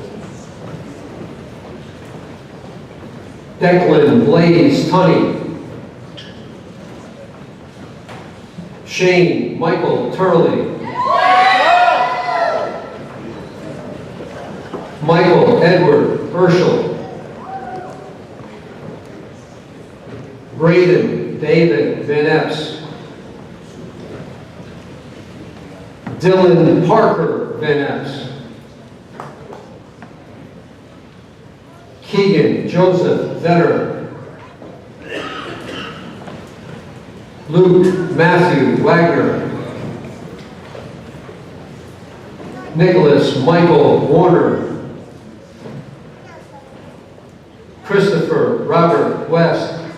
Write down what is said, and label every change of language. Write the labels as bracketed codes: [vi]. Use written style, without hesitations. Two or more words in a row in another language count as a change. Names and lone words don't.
[en] Declan Blaze Tunney. Shane Michael Turley. Michael Edward Herschel. Braden David Van Epps. Dylan Parker Van Epps. Keegan Joseph Vetter. Luke Matthew Wagner. Nicholas Michael Warner. Christopher Robert West.